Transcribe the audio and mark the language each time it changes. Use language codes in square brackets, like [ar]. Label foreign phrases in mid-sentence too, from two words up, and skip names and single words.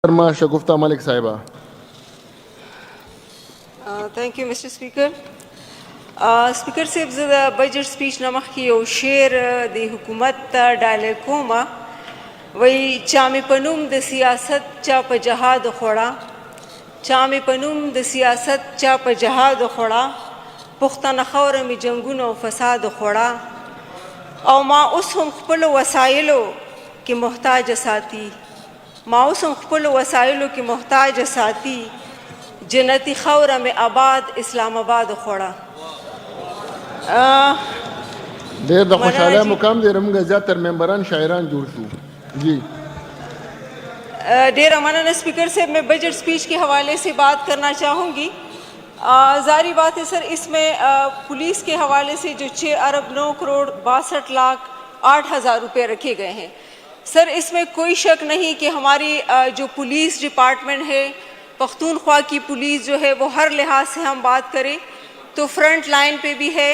[ur] شگفتہ ملک صاحبہ. [en] Thank you, Mr. Speaker. [ps] Speaker صاحب زه د [en] budget speech [ps] نه مخکې یو شعر د حکومت ته ډالۍ کوم. وایي چا مې په نوم د سیاست چا په جهاد خوړه، چا مې په نوم د سیاست چا په جهاد خوړه، پښتنه خاوره مې جنګونه او فساد خوړه، او ما اوس هم خپلو وسایلو کې محتاج ساتي، ما اوس هم خپلو وسایلو کې محتاج ساتي، جنتی خاوره مې آباد اسلام آباد خوړه. ډېر د خوشحالۍ مقام دی، زموږ زیاتر ممبران شاعران جوړ شو. جی ڈیرا منن [ur] اسپیکر سے میں [en] budget speech [ur] کے حوالے سے بات کرنا چاہوں گی. ظاہری بات ہے سر، اس میں پولیس کے حوالے سے جو 6 ارب 9 کروڑ 62 لاکھ 8 ہزار روپے رکھے گئے ہیں. سر اس میں کوئی شک نہیں کہ ہماری جو پولیس ڈپارٹمنٹ ہے، پختونخوا کی پولیس جو ہے، وہ ہر لحاظ سے ہم بات کریں تو [en] front line [ur] پہ بھی ہے.